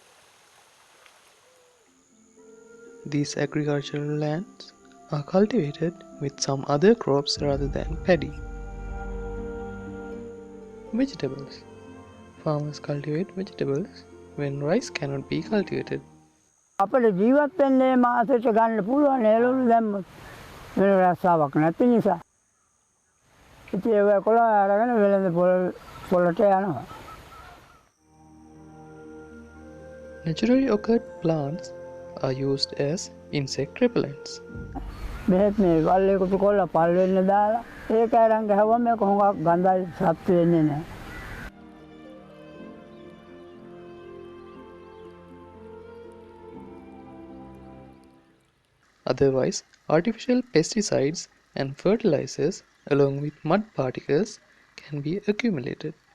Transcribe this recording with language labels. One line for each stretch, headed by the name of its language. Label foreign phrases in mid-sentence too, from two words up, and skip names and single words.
English: These agricultural lands are cultivated with some other crops rather than paddy. Vegetables. Farmers cultivate vegetables when rice cannot be cultivated.
Sinhala: අපිට ජීවත් වෙන්නේ මාසෙට ගන්න පුළුවන් එළවලු දැම්මොත්. වෙන රස්සාවක් නැති නිසා. ඉතින් ඒක කොළ අරගෙන වෙළඳ පොළට යනවා.
English: Naturally occurred plants are used as insect repellents.
Sinhala: මෙහෙත් මේ වල්ලේකට කොළ පල් වෙන්න දාලා ඒක අරන් ගහුවම මේක හොඟක් ගඳයි සත්තු වෙන්නේ නැහැ.
English: Otherwise, artificial pesticides and fertilizers along with mud particles can be accumulated.